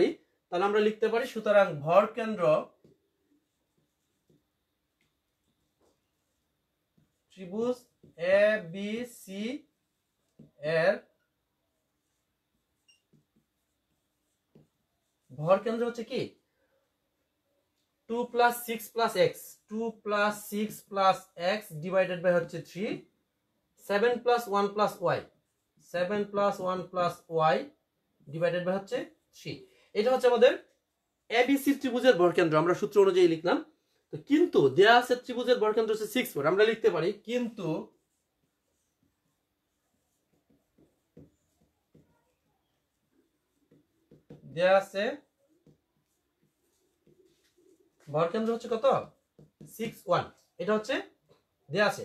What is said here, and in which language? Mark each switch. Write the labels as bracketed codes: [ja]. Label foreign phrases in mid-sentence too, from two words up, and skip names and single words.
[bn] তাহলে আমরা লিখতে পারি সুতরাং ভরকেন্দ্র ত্রিভুজ এবিসি এর ভরকেন্দ্র হচ্ছে কি [en] 2 plus 6 plus x, 2 plus 6 plus x divided by হচ্ছে 3, 7 plus 1 plus y, 7 plus 1 plus y divided by হচ্ছে 3। [bn] এটা হচ্ছে আমাদের এবিসি ত্রিভুজের ভরকেন্দ্র, আমরা সূত্র অনুযায়ী লিখলাম। তো কিন্তু দেয়া আছে ত্রিভুজের ভরকেন্দ্র হচ্ছে 6, 4। আমরা লিখতে পারি কিন্তু দেয়া আছে ভরকেন্দ্র হচ্ছে কত 6, 1, এটা হচ্ছে দেয়া আছে।